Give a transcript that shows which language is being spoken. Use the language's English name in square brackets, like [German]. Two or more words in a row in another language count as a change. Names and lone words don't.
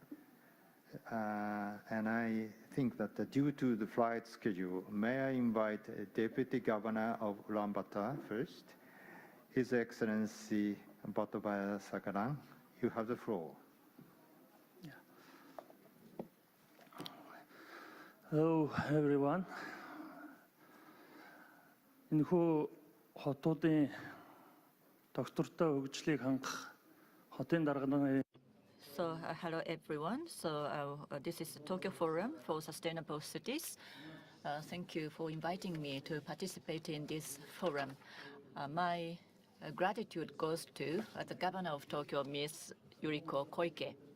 [English] And I think that due to the flight schedule, may I invite Deputy Governor of Ulaanbaatar first, His Excellency Batobaya Sakaran. You have the floor. Hello, everyone. [Mongolian] Энэхүү хотуудын доктортой хөгжлийг хангах хотын дарганы. [English] So, hello everyone. So, this is the Tokyo Forum for Sustainable Cities. Thank you for inviting me to participate in this forum. My gratitude goes to the Governor of Tokyo, Ms. Yuriko Koike.